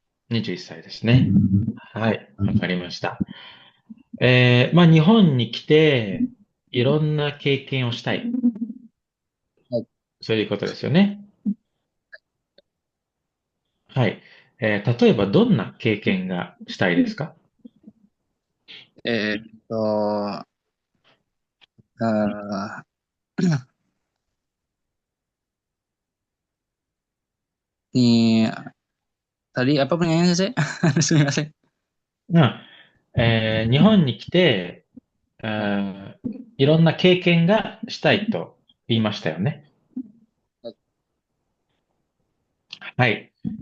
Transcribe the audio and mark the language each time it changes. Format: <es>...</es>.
<ja>21歳ですね。はい。わかりました。まあ、日本に来て、いろんな経験をしたい。はい。そういうことですよね。はい。例えば、どんな経験がしたいですか？</ja> <id>えーっと、ah, nih, tadi apa pertanyaannya saya?</id> <ja>Sumimasen. うん日本に来て、いろんな経験がしたいと言いましたよね。はい。</ja>